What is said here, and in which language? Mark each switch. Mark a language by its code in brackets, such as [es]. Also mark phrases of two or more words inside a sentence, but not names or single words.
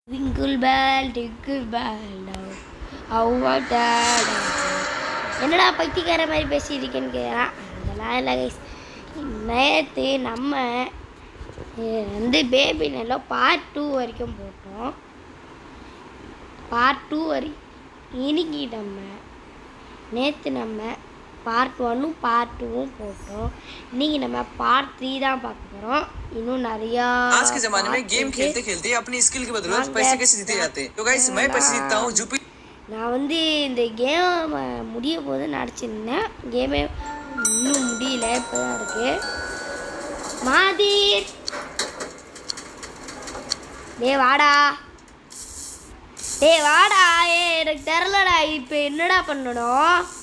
[en] Twinkle bell, twinkle bell, how about that? [ta] என்னடா பைத்தியக்கார மாதிரி பேசியிருக்கேன்னு கேட்குறான். அதெல்லாம் இல்லை கைஸ். நேற்று நம்ம பேபி நல்லா பார்ட் 2 வரைக்கும் போட்டோம். பார்ட் 2 இன்னைக்கு நேற்று நம்ம பார்ட் 1 பார்ட் 2 போட்டோம். இன்னைக்கு நம்ம பார்ட் 3 தான் பார்க்க போகிறோம். இன்னும் நிறையா [hi] आज के जमाने में गेम खेलते खेलते अपनी स्किल की बदौलत पैसे कैसे जीते जाते हैं. तो गाइस मैं पैसे जीतता हूं जुपिटर. [ta] நான் இந்த கேம் முடிய போது நடிச்சிருந்தேன். கேமே இன்னும் முடியல, இப்போ தான் இருக்குது. மாதிர் வாடா வாடா. எனக்கு தெரிலடா, இப்போ என்னடா பண்ணணும்?